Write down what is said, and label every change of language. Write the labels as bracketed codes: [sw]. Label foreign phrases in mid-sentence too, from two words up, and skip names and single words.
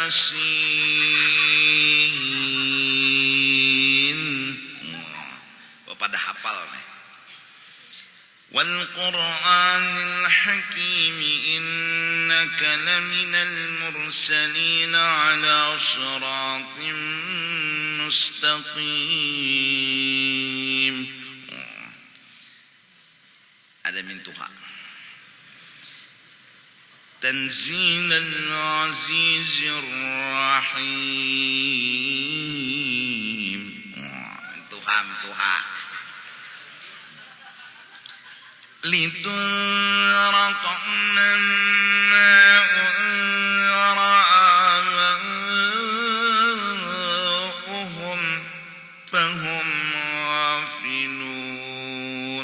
[id] Yasin. Pada hafal nih. [ar] والقرآن الحكيم إنك لمن المرسلين على صراط مستقيم. [id] Ada mintuha. [ar] تنزيل العزيز الرحيم. Mintuha. لتنذر قوما ما أنذر آباؤهم فهم غافلون.